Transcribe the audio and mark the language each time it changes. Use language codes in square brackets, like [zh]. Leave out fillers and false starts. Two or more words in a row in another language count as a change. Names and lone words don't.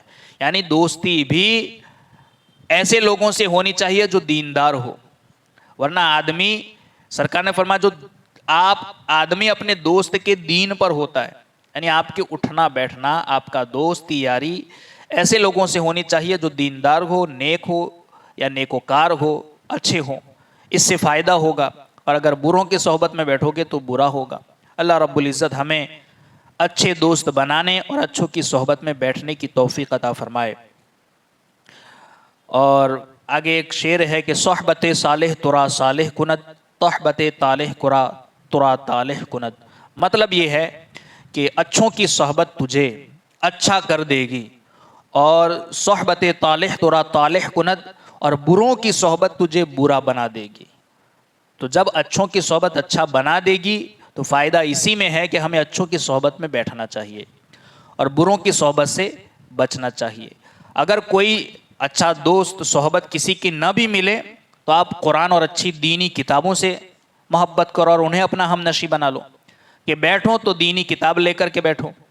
[ur] یعنی دوستی بھی ایسے لوگوں سے ہونی چاہیے جو دیندار ہو، ورنہ آدمی، سرکار نے فرمایا جو آدمی اپنے دوست کے دین پر ہوتا ہے، یعنی آپ کے اٹھنا بیٹھنا، آپ کا دوستی یاری ایسے لوگوں سے ہونی چاہیے جو دیندار ہو، نیک ہو یا نیکوکار ہو، اچھے ہوں، اس سے فائدہ ہوگا، اور اگر بروں کی صحبت میں بیٹھو گے تو برا ہوگا۔ اللہ رب العزت ہمیں اچھے دوست بنانے اور اچھوں کی صحبت میں بیٹھنے کی توفیق عطا فرمائے۔ اور آگے ایک شعر ہے کہ [fa] صحبت صالح ترا صالح کند، صحبت طالح ترا طالح کند۔ [ur] مطلب یہ ہے کہ اچھوں کی صحبت تجھے اچھا کر دے گی، اور [fa] صحبت طالح ترا طالح کند، [ur] اور بروں کی صحبت تجھے برا بنا دے گی۔ تو جب اچھوں کی صحبت اچھا بنا دے گی تو فائدہ اسی میں ہے کہ ہمیں اچھوں کی صحبت میں بیٹھنا چاہیے اور بروں کی صحبت سے بچنا چاہیے۔ اگر کوئی اچھا دوست صحبت کسی کی نہ بھی ملے تو آپ قرآن اور اچھی دینی کتابوں سے محبت کرو اور انہیں اپنا ہم نشیں بنا لو، کہ بیٹھو تو دینی کتاب لے کر کے بیٹھو۔